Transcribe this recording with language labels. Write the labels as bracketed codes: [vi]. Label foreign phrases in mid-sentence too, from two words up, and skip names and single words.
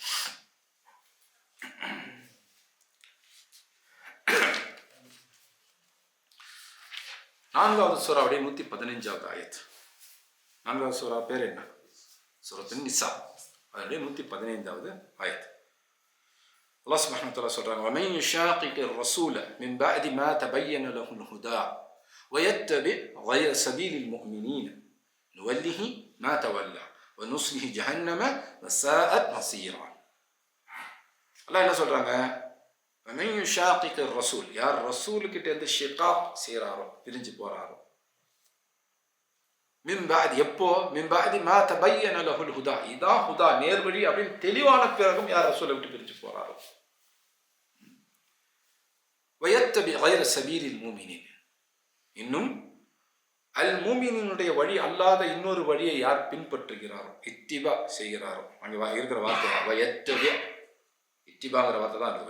[ta] நான்காவது சூராவுடைய 115வது ஆயத். 4வது சூரா பேர் என்ன? சூரத்துன் நிசா. அதனுடைய 115வது ஆயத். அல்லாஹ் [ar] سبحانه وتعالى [ta] சொல்றாங்க, [ar] وَمَن يُشَاقِقِ الرَّسُولَ مِن بَعْدِ مَا تَبَيَّنَ لَهُ الْهُدَى وَيَتَّبِعْ غَيْرَ سَبِيلِ الْمُؤْمِنِينَ نُوَلِّهِ مَا تَوَلَّى وَنُصْلِهِ جَهَنَّمَ وَسَاءَتْ مَصِيرًا. [ta] அல்லாஹ் என்ன சொல்றாங்க? [ar] وَمَن يُشَاقِقِ الرَّسُولَ, [ta] யார் ரசூலுக்கிட்ட இருந்து ஷிகாக் செய்கிறாரோ, பிரிஞ்சு போறாரோ, [ar] من بعد, [ta] எப்போ? [ar] من بعد ما تبين له الهدى, [ta] இதான் ஹுதா நேர்வழி அப்படின்னு தெளிவான பிறகும் யார் ரசூலை விட்டு பிரிஞ்சு போறாரோ, [ar] ويتبع غير سبيل المؤمنين, [ta] இன்னும் அல் மூமினுடைய வழி அல்லாத இன்னொரு வழியை யார் பின்பற்றுகிறாரோ, இத்திபா செய்கிறாரோ, அங்கே இருக்கிற வார்த்தை வயத்தபி, இத்திபாங்கிற வார்த்தை தான் இருக்கு.